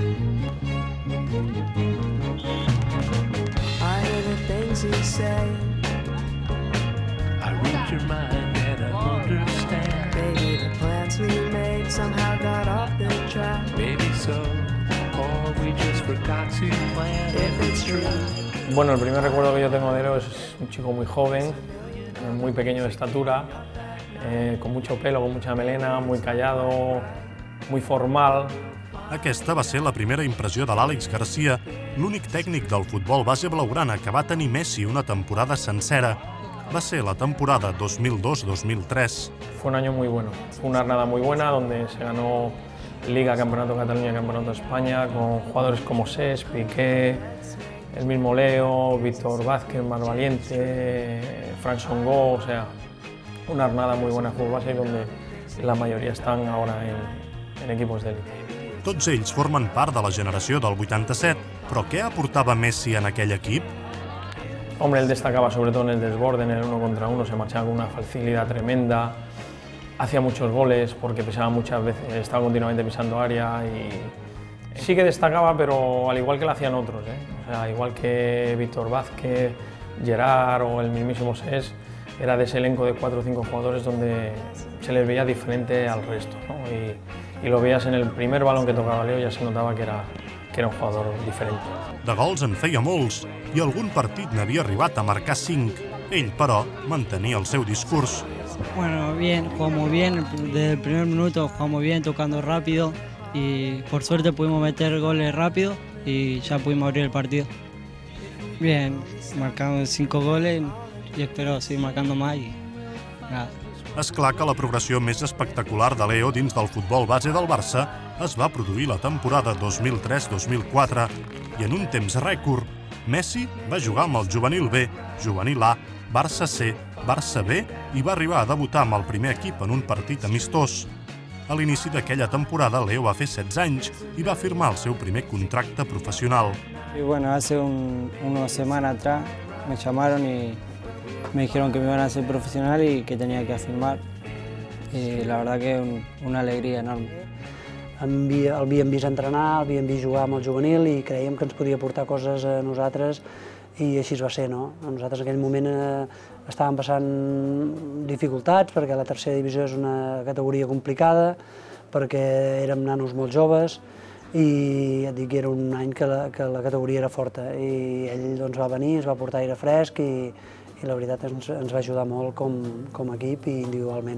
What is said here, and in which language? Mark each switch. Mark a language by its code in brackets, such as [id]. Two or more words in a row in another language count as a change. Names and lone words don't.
[es] Bueno, el primer recuerdo que yo tengo de Leo es un chico muy joven, muy pequeño de estatura, con mucho pelo, con mucha melena, muy callado, muy formal. [ca] Aquesta va ser la primera impressió de l'Àlex Garcia, l'únic tècnic del futbol base blaugrana que va tenir Messi una temporada sencera. Va ser la temporada 2002-2003. [es] Fue un año muy bueno, fue una jornada muy buena donde se ganó Liga, Campeonato de Cataluña, Campeonato de España, con jugadores como Cesc, Piqué, el mismo Leo, Víctor Vázquez, Mar Valiente, Frank Songó, o sea, una jornada muy buena de fútbol base donde la mayoría están ahora en equipos de élite. [ca] Tots ells formen part de la generació del 87, però què aportava Messi en aquell equip? [es] Hombre, él destacaba sobre todo en el desborde, en el 1 contra 1, se marchaba con una facilidad tremenda, hacía muchos goles porque pisaba muchas veces, estaba continuamente pisando área y sí que destacaba, pero al igual que lo hacían otros, O sea, igual que Víctor Vázquez, Gerard o el mismísimo Cesc, era de ese elenco de 4 o 5 jugadores donde se les veía diferente al resto, ¿no? Y lo veías en el primer balón que tocaba Leo, ya se notaba que era un jugador diferente. [ca] De gols en feia molts i algun partit n'havia arribat a marcar 5. Ell, però, mantenia el seu discurs. [es] Bueno, bien, jugamos bien, desde el primer minuto jugamos bien, tocando rápido y por suerte pudimos meter goles rápido y ya pudimos abrir el partido. Bien, marcamos 5 goles y espero seguir marcando más y nada. [ca] És clar que la progressió més espectacular de Leo dins del futbol base del Barça es va produir la temporada 2003-2004 i en un temps rècord, Messi va jugar amb el juvenil B, juvenil A, Barça C, Barça B i va arribar a debutar amb el primer equip en un partit amistós. A l'inici d'aquella temporada, Leo va fer 16 anys i va firmar el seu primer contracte professional. [es] Y bueno, hace unas semanas atrás me llamaron y me dijeron que me iban a hacer profesional y que tenía que firmar. Y la verdad que es una alegría enorme. [ca] El havíem vist entrenar, el havíem vist jugar amb el juvenil i creiem que ens podia aportar coses a nosaltres i així va ser, no? Nosaltres en aquell moment estàvem passant dificultats perquè la tercera divisió és una categoria complicada, perquè érem nanos molt joves i et dic que era un any que la categoria era forta i ell doncs, va venir, ens va portar aire fresc i la veritat ens va ajudar molt com a equip i individualment.